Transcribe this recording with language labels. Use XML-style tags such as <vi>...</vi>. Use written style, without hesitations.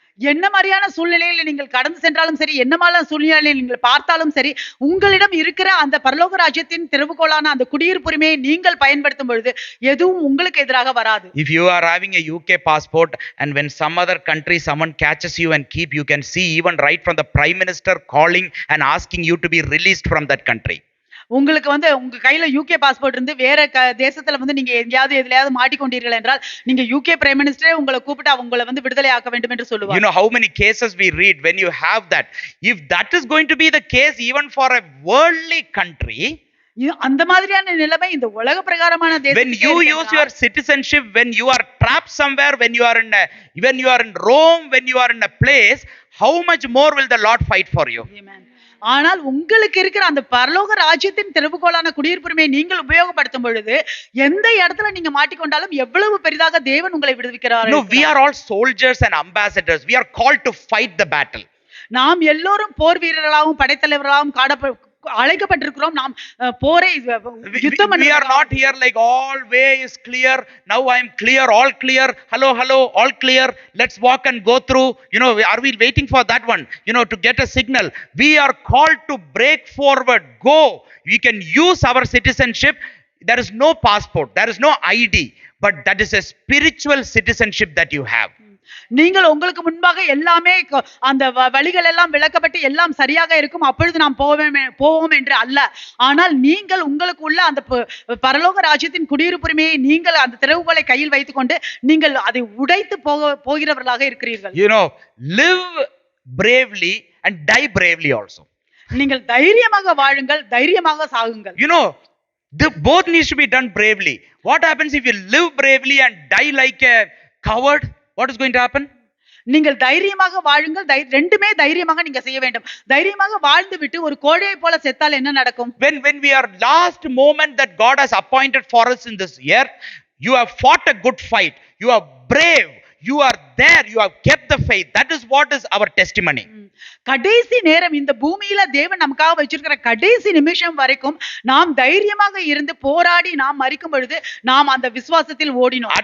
<ta>என்ன மாதிரியான சூழ்நிலையில நீங்கள் கடந்து சென்றாலும் சரி, என்ன மாதிரியான சூழ்நிலையில நீங்கள் பார்த்தாலும் சரி, உங்களிடம் இருக்கிற அந்த பரலோக ராஜ்யத்தின் திறவுகோலான அந்த குடியிருப்புரிமையை நீங்கள் பயன்படுத்தும் பொழுது எதுவும் உங்களுக்கு எதிராக வராது.</ta> <en>If you are having a UK passport and when some other country someone catches you and you can see even right from the prime minister calling and asking you to be released from that country.</en> <ta>உங்களுக்கு உங்க கையில UK passport இருந்து வேற தேசத்துல நீங்க எங்கயாவது எதுலயாவது மாட்டிக்கொண்டீர்கள் என்றால் நீங்க யூகே பிரைம் மினிஸ்டரே உங்களை கூப்பிட்டு அவங்களை விடுதலை ஆக்க வேண்டும் என்று சொல்லுவாங்க.</ta> <en>You know how many cases we read when you have that. If that is going to be the case even for a worldly country,</en> <ta>அந்த மாதிரியான நிலைமை இந்த உலக பிரகாரமான தேசத்துல</ta> <en>when you use your citizenship, when you are trapped somewhere, when you are in Rome, when you are in a place, how much more will the Lord fight for you? Amen.</en> <ta>ஆனால் உங்களுக்கு இருக்கிற அந்த பரலோக ராஜ்யத்தின் திறவுகோலான குடியிருப்புரிமையை நீங்கள் உபயோகப்படுத்தும் பொழுது எந்த இடத்துல நீங்க மாட்டிக்கொண்டாலும் எவ்வளவு பெரிதாக தேவன் உங்களை விடுவிக்கிறார்.</ta> <en>No, we are all soldiers and ambassadors. We are called to fight the battle.</en> <ta>நாம் எல்லோரும் போர் வீரர்களாகவும் படைத்தலைவர்களாகவும் அழைக்கப்பட்டிருக்கிறோம். நாம் போரை யுத்தம்</ta> <en>We are not here like all way is clear. Now I am clear, all clear. Hello, hello, all clear. Let's walk and go through. Are we waiting for that one? To get a signal. We are called to break forward. Go. We can use our citizenship. There is no passport. There is no ID. But that is a spiritual citizenship that you have.</en> <ta>நீங்கள் உங்களுக்கு முன்பாக எல்லாமே அந்த வழிகள் எல்லாம் விளக்கப்பட்டு எல்லாம் சரியாக இருக்கும், அப்பொழுது நாம் போவோம் என்று அல்ல. ஆனால் நீங்கள் உங்களுக்கு உள்ள அந்த பரலோக ராஜ்யத்தின் குடியிருப்புரிமையை நீங்கள் அந்த திறவுகோலை கையில் வைத்துக் கொண்டு நீங்கள் அதை உடைத்து போகிறவர்களாக இருக்கிறீர்கள்.</ta> <en>Live bravely and die bravely also.</en> <ta>நீங்கள் தைரியமாக வாழுங்கள், தைரியமாக சாகுங்கள்.</ta> <en>Both needs to be done bravely. What happens if you live bravely and die like a coward? What is going to happen?</en> <ta>நீங்கள் தைரியமாக வாழுங்கள், ரெண்டுமே தைரியமாக நீங்க செய்ய வேண்டும். தைரியமாக வாழ்ந்து விட்டு ஒரு கோழையை போல செத்தால் என்ன நடக்கும்?</ta> <en>When we are last moment that God has appointed for us in this year, you have fought a good fight, you are brave, you are there, you have kept the faith. That is what is our testimony.</en> <ta>கடைசி நேரம் இந்த பூமியில தேவன் நமக்காக வச்சிருக்கிற கடைசி நிமிஷம் வரைக்கும் நாம் தைரியமாக இருந்து போராடி நாம் மரிக்கும் பொழுது நாம் அந்த விசுவாசத்தில் ஓடினோம்.</ta>